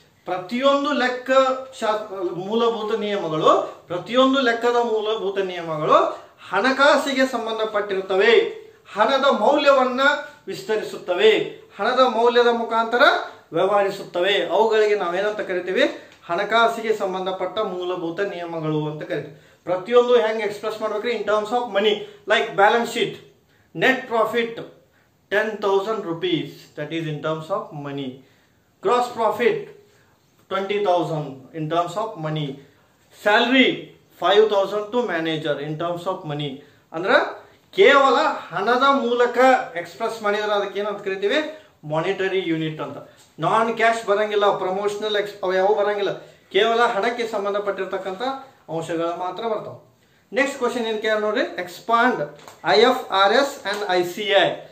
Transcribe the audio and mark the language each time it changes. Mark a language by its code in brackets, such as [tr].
[kn] ಪ್ರತಿಯೊಂದು ಲೆಕ್ಕ ಮೂಲಭೂತ ನಿಯಮಗಳು, ಪ್ರತಿಯೊಂದು ಲೆಕ್ಕದ ಮೂಲಭೂತ ನಿಯಮಗಳು ಹಣಕಾಸಿಗೆ ಸಂಬಂಧಪಟ್ಟಿರುತ್ತವೆ, ಹಣದ ಮೌಲ್ಯವನ್ನ ವಿಸ್ತರಿಸುತ್ತವೆ, ಹಣದ ಮೌಲ್ಯದ ಮುಖಾಂತರ ವ್ಯವಹರಿಸುತ್ತವೆ. ಅವುಗಳಿಗೆ ನಾವೇನಂತ ಕರಿತೀವಿ, ಹಣಕಾಸಿಗೆ ಸಂಬಂಧಪಟ್ಟ ಮೂಲಭೂತ ನಿಯಮಗಳು ಅಂತ ಕರಿತೀವಿ. ಪ್ರತಿಯೊಂದು ಹೆಂಗೆ ಎಕ್ಸ್ಪ್ರೆಸ್ ಮಾಡ್ಬೇಕ್ರಿ? [en] In terms of money. Like balance sheet, net profit 10,000 rupees, that is in terms of money. Gross profit 20,000 in terms of money. Salary 5,000 to manager in terms of money. [kn] ಅಂದ್ರೆ ಕೇವಲ ಹಣದ ಮೂಲಕ ಎಕ್ಸ್ಪ್ರೆಸ್ ಮಾಡಿದ್ರೆ ಅದಕ್ಕೆ ಏನಂತ ಕರಿತೀವಿ, monetary unit ಅಂತ. Non cash ಬರಂಗಿಲ್ಲ, ಪ್ರಮೋಷನಲ್ ಯಾವ ಬರಂಗಿಲ್ಲ, ಕೇವಲ ಹಣಕ್ಕೆ ಸಂಬಂಧಪಟ್ಟಿರ್ತಕ್ಕಂಥ ಅಂಶಗಳು ಮಾತ್ರ ಬರ್ತಾವೆ. ನೆಕ್ಸ್ಟ್ ಕ್ವಶನ್ ಏನ್ ಕೇಳ ನೋಡ್ರಿ, ಎಕ್ಸ್ಪಾಂಡ್ IFRS ಅಂಡ್ ICI.